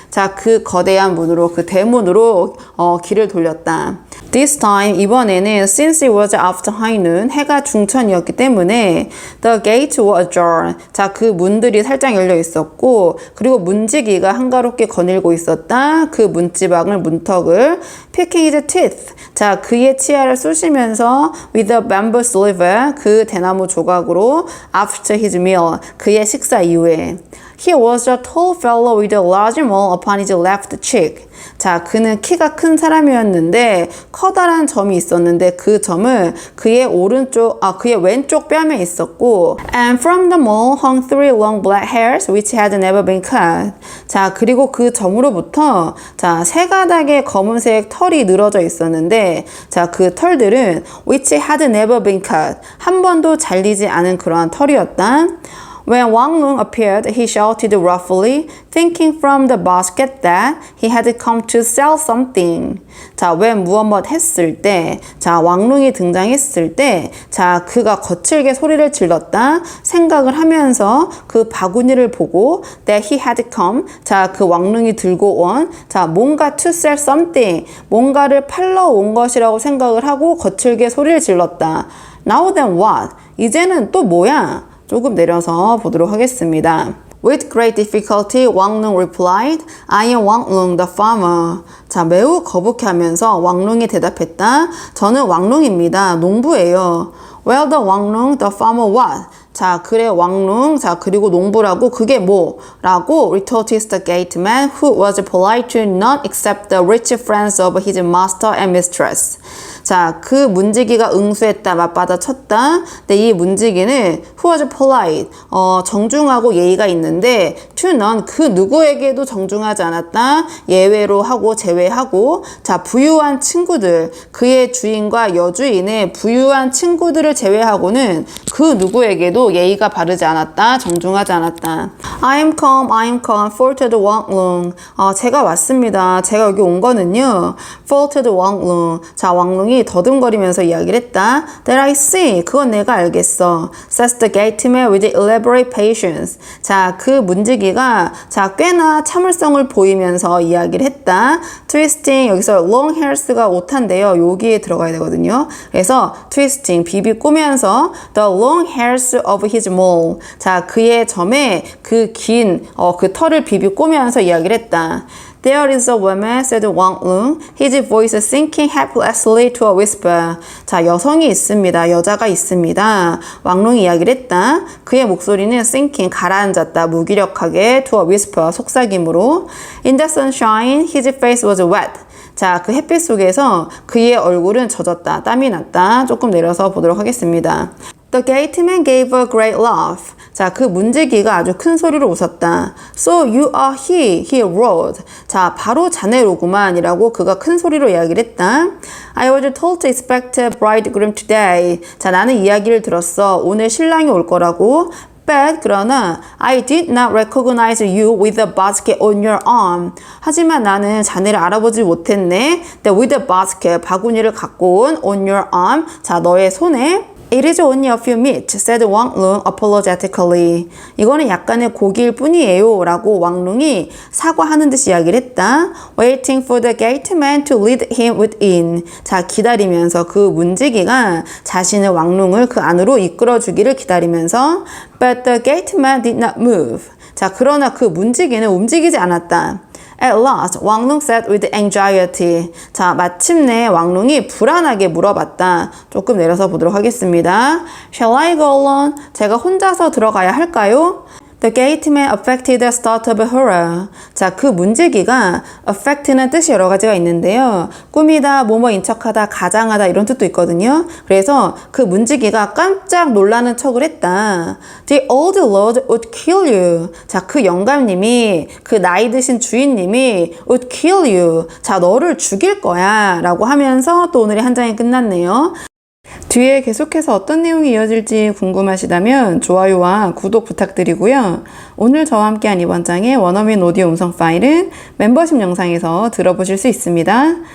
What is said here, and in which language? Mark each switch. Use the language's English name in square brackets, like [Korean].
[Korean] 자, 그 거대한 문으로, 그 대문으로 길을 돌렸다. [English] This time, [Korean] 이번에는 [English] since it was after high noon, [Korean] 해가 중천이었기 때문에 [English] the gate was ajar. [Korean] 자, 그 문들이 살짝 열려 있었고 그리고 문지기가 한가롭게 거닐고 있었다. 그 문지방을, 문턱을 [English] picking his teeth. [Korean] 자, 그의 치아를 쑤시면서 [English] with a bamboo sliver, [Korean] 그 대나무 조각으로 [English] after his meal, [Korean] 그의 식사 이후에 [English] He was a tall fellow with a large mole upon his left cheek. [Korean] 자, 그는 키가 큰 사람이었는데 커다란 점이 있었는데 그 점은 그의 그의 왼쪽 뺨에 있었고 [English] and from the mole hung three long black hairs which had never been cut. [Korean] 자, 그리고 그 점으로부터 자, 세 가닥의 검은색 털이 늘어져 있었는데 자, 그 털들은 [English] which had never been cut. [Korean] 한 번도 잘리지 않은 그러한 털이었다. [English] When Wang Lung appeared, he shouted roughly, thinking from the basket that he had come to sell something. [Korean] 자, when 무엇 했을 때, 자, 왕룽이 등장했을 때, 자, 그가 거칠게 소리를 질렀다. 생각을 하면서 그 바구니를 보고 [English] that he had come, [Korean] 자, 그 왕룽이 들고 온, 자, 뭔가 [English] to sell something, [Korean] 뭔가를 팔러 온 것이라고 생각을 하고 거칠게 소리를 질렀다. [English] Now then what? [Korean] 이제는 또 뭐야? 조금 내려서 보도록 하겠습니다. [English] With great difficulty, Wang Lung replied, I am Wang Lung, the farmer. [Korean] 자, 매우 거북해하면서 왕룽이 대답했다. 저는 왕룽입니다. 농부예요. [English] Well, the Wang Lung, the farmer what? [Korean] 자, 그래 왕룽, 자, 그리고 농부라고 그게 뭐? [English] 라고 retorted the gateman who was polite to none except the rich friends of his master and mistress. [Korean] 자, 그 문지기가 응수했다, 맞받아 쳤다. 근데 이 문지기는 [English] who was polite, [Korean] 정중하고 예의가 있는데 [English] to none, [Korean] 그 누구에게도 정중하지 않았다. 예외로 하고 제외하고 자, 부유한 친구들, 그의 주인과 여주인의 부유한 친구들을 제외하고는 그 누구에게도 예의가 바르지 않았다. 정중하지 않았다. [English] I am come, faltered Wang Lung. [Korean] 제가 왔습니다. 제가 여기 온 거는요. [English] faltered Wang Lung. [Korean] 자, 왕룽이 더듬거리면서 이야기를 했다. [English] That I see. [Korean] 그건 내가 알겠어. [English] Says the gateman with elaborate patience. [Korean] 자, 그 문지기가 자, 꽤나 참을성을 보이면서 이야기를 했다. Twisting. 여기서 long hairs가 오탄데요. 여기에 들어가야 되거든요. 그래서 twisting. 비비 꼬면서 [English] the long hairs of his mole. [Korean] 자, 그의 점에 그 긴, 그 털을 비비 꼬면서 이야기를 했다. [English] There is a woman, said Wang Lung, his voice sinking helplessly to a whisper. [Korean] 자, 여성이 있습니다. 여자가 있습니다. 왕룽이 이야기를 했다. 그의 목소리는 sinking, 가라앉았다. 무기력하게 [English] to a whisper, [Korean] 속삭임으로. [English] In the sunshine, his face was wet. [Korean] 자, 그 햇빛 속에서 그의 얼굴은 젖었다. 땀이 났다. 조금 내려서 보도록 하겠습니다. [English] The gateman gave a great laugh. [Korean] 자, 그 문지기가 아주 큰 소리로 웃었다. [English] So you are he roared. [Korean] 자, 바로 자네로구만 이라고 그가 큰 소리로 이야기를 했다. [English] I was told to expect a bridegroom today. [Korean] 자, 나는 이야기를 들었어. 오늘 신랑이 올 거라고. [English] But [Korean] 그러나 [English] I did not recognize you with a basket on your arm. [Korean] 하지만 나는 자네를 알아보지 못했네. [English] With a basket, [Korean] 바구니를 갖고 온 [English] on your arm. [Korean] 자, 너의 손에 [English] It is only a few meat, said Wang Lung apologetically. [Korean] 이거는 약간의 고기일 뿐이에요 라고 왕룽이 사과하는 듯이 이야기를 했다. [English] Waiting for the gateman to lead him within. [Korean] 자, 기다리면서 그 문지기가 자신의 왕룽을 그 안으로 이끌어주기를 기다리면서 [English] But the gateman did not move. [Korean] 자, 그러나 그 문지기는 움직이지 않았다. [English] At last, 왕룽 said with anxiety. [Korean] 자, 마침내 왕룽이 불안하게 물어봤다. 조금 내려서 보도록 하겠습니다. [English] Shall I go alone? [Korean] 제가 혼자서 들어가야 할까요? [English] The gateman affected a start of horror. [Korean] 자, 그 문지기가 affect는 뜻이 여러 가지가 있는데요. 꾸미다, 뭐뭐인 척하다, 가장하다 이런 뜻도 있거든요. 그래서 그 문지기가 깜짝 놀라는 척을 했다. [English] The old lord would kill you. [Korean] 자, 그 영감님이, 그 나이 드신 주인님이 [English] would kill you. [Korean] 자, 너를 죽일 거야 라고 하면서 또 오늘의 한 장이 끝났네요. 뒤에 계속해서 어떤 내용이 이어질지 궁금하시다면 좋아요와 구독 부탁드리고요. 오늘 저와 함께한 이번 장의 원어민 오디오 음성 파일은 멤버십 영상에서 들어보실 수 있습니다.